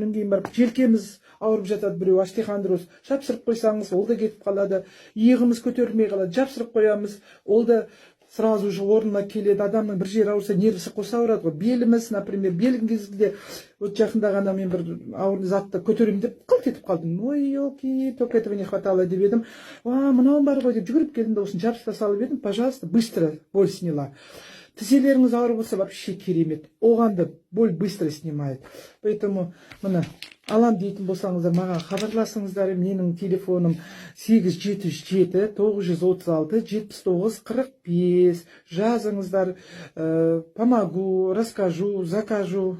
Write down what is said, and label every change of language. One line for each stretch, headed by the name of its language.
Kazakh: Содан кейін барып желкеміз ауырып жатады, біреу остеохондроз, жапсырып қойсаңыз, ол да кетіп қалады. Иығымыз көтерілмей қалады, жапсырып қоямыз, ол да
Russian: сразу же
Kazakh: орнына келеді. Адамның бір жері ауырса, нервісі қоса ауырады ғой. Беліміз,
Russian: например,
Kazakh: белдің кезінде, жақында ғана мен бір ауыр затты көтеремін деп қылт етіп қалдым.
Russian: Ой, елки, только этого не хватало
Kazakh: деп едім. Мынау бар ғой деп жүгіріп келдім де осын жабыста салып едім,
Russian: пожалуйста, быстро боль сняла.
Kazakh: Тізелеріңіз ауыр болса,
Russian: вообще
Kazakh: керемет. Оған да
Russian: боль быстро снимает. Поэтому
Kazakh: мына алам дейтін болсаңыздар, маған хабарласыңыздар. Менің телефоным 877 936 79 45. Жазыңыздар,
Russian: помогу, расскажу, закажу.